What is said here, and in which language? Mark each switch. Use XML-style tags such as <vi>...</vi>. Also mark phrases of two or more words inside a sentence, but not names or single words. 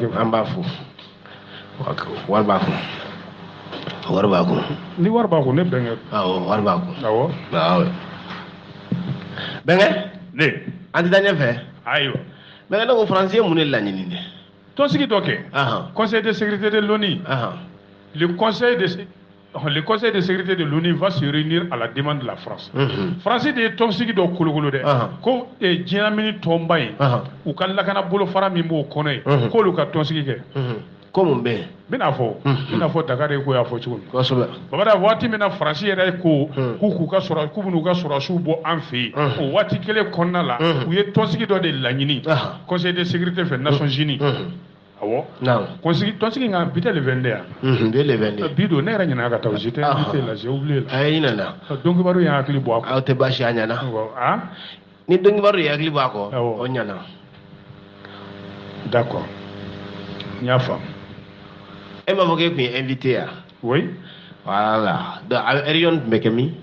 <bm>an b'a fo wari b'a kun wari b'a kun ni wari b'a kun ne bɛnkɛ awɔ wari b'a kun awɔ bɛnkɛ ne an tɛ taa ɲɛfɛ ayiwa bɛnkɛ ne ko Faransi ye mun de laɲini dɛ tɔnsigi dɔ kɛ</bm> <fr>conseil de sécurité de l'ONU le conseil de sécurité de l'ONU va se réunir à la demande de la France.</fr> <bm>France de ye tɔnsigi dɔ kolokolo dɛ ko diɲɛlamini tɔnba in u ka lakana bolofara min b'o kɔnɔ ye k'olu ka tɔnsigi kɛ mun bɛ bɛna fɔ Dakar ko y'a fɔ cogo min kosɛbɛ babada waati min na Faransi yɛrɛ ko k'u bɛn'u ka sɔrɔsiw bɔ an fɛ yen o waati kelen kɔnɔna la u ye tɔnsigi dɔ de laɲini</bm> <fr>Conseil de sécurité</fr> <bm>fɛ Nations Unies awɔ tɔnsigi nka bi tɛ le 22 yan bi le 22 bi don ne yɛrɛ ɲinɛna ka taa</bm> <fr>j'étais invité là j'ai oublié la</fr> <bm>a ye ɲinɛna donc kibaru y'an hakili bɔ a kɔ aw tɛ baasi a ɲɛna ni don kibaru y'i hakili bɔ a kɔ o ɲɛna d'accord n y'a faamu e m'a fɔ k'e tun ye invité yan</bm> <fr>oui voilà donc</fr> <bm>a réunion tun bɛ kɛ min</bm>